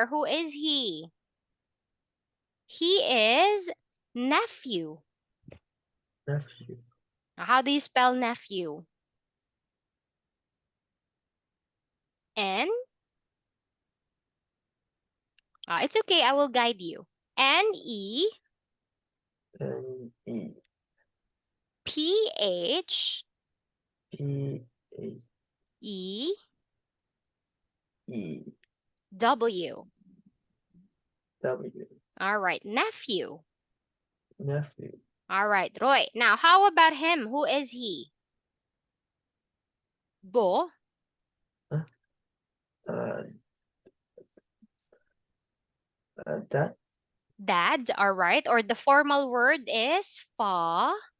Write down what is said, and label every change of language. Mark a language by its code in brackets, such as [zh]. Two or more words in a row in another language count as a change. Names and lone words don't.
[en] Who is he? He is nephew. Nephew. How do you spell nephew? N? It's okay, I will guide you. N-E N-E. P-H P-H-E-W. A E E W. W. All right, nephew. Nephew. All right, Roy. Now, how about him? Who is he? Bo. Uh, that Dad. All right. Or the formal word is fa.